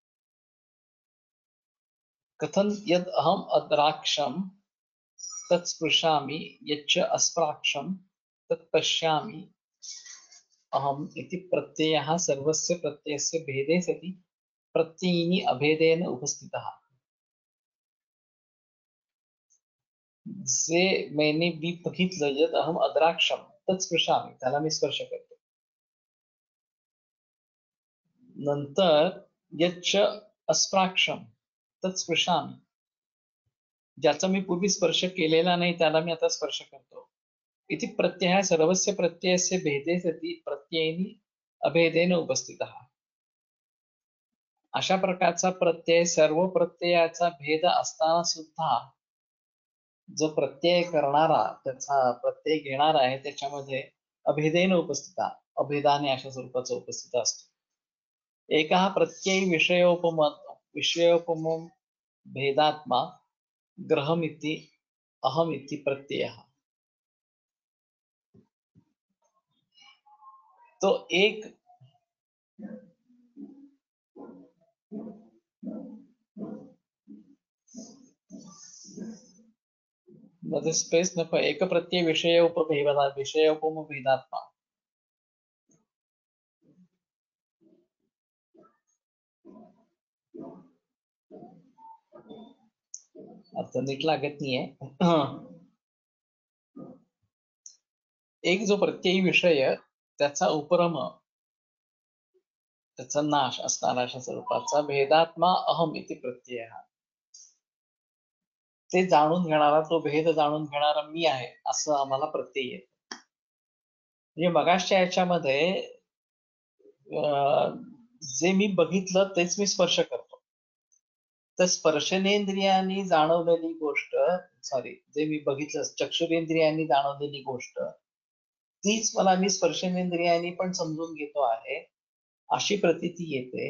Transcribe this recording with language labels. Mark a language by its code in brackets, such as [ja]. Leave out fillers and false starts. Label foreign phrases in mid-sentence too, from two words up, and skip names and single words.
[sa] कथं यद् अहम् अद्राक्षं तत् स्पृशामि यच्च अस्प्राक्षं तत् पश्यामि अहम् इति प्रत्ययः सर्वस्य प्रत्ययस्य भेदे सति प्रत्ययिनी अभेदेन उपस्थितः। [mr] जे मैंने मी बघितलं [sa] यद् अहम् अद्राक्षं तत् स्पृशामि, [mr] त्याला मी स्पर्श करतो. [sa] नंतर यच्च अस्प्राक्षं तत् स्पृशामि, [mr] ज्याचा मी पूर्वी स्पर्श केलेला नाही त्याला मी आता स्पर्श करतो. [sa] इति प्रत्ययः सर्वस्य प्रत्ययस्य भेदे सति प्रत्ययिनी अभेदेन उपस्थितः. [mr] अशा प्रकारचा प्रत्यय सर्व प्रत्ययाचा भेद असताना सुद्धा जो प्रत्यय करणारा त्याचा प्रत्यय घेणारा आहे त्याच्यामध्ये अभेदेन उपस्थित, अभेदाने अशा स्वरूपाचा उपस्थित असतो. [sa] एकः प्रत्यय विषयोपमं भेदात्मा ग्रहमिति अहमिति प्रत्ययः. [mr] तो एक मध्ये स्पेस नको. [sa] एक प्रत्यय विषयोपम भेदात्मा. [mr] अर्थ नीट लागत नाहीये. एक जो प्रत्ययी विषय त्याचा उपरम, त्याचा नाश असणारा अशा स्वरूपाचा भेदात्मा [sa] अहम इति प्रत्यय, [mr] ते जाणून घेणारा, तो भेद जाणून घेणारा मी आहे असं आम्हाला प्रत्यय येतो. म्हणजे मगाशच्या याच्यामध्ये जे मी बघितलं तेच मी स्पर्श करतो. तर स्पर्शनेंद्रियांनी जाणवलेली गोष्ट, जे मी बघितलं चक्षुरेंद्रियांनी जाणवलेली गोष्ट तीच मला मी स्पर्शनेंद्रियांनी पण समजून घेतो आहे अशी प्रतीती येते.